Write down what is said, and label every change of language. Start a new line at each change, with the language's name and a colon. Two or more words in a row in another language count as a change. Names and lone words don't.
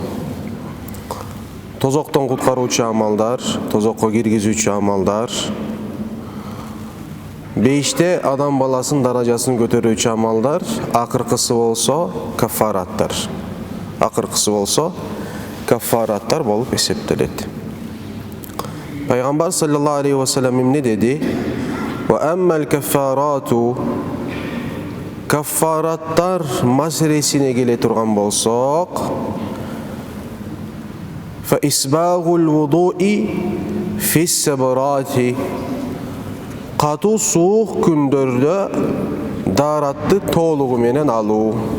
Kyrgyz: Тозоктон куткаруучу амалдар, тозокко киргизүүчү амалдар, бейиште адам баласынын даражасын көтөрүүчү амалдар, акыркысы болсо кафараттар. Акыркысы болсо кафараттар болуп эсептелет. Пайгамбар
Arabic: صلى الله عليه وسلم
Kyrgyz: эмне деди?
Arabic: وأما الكفارة,
Kyrgyz: кафараттар маселесине келе турган болсок,
Arabic: فإسباغ الوضوء في السبرات,
Kyrgyz: катуу суук күндөрдө даратты толугу менен алуу.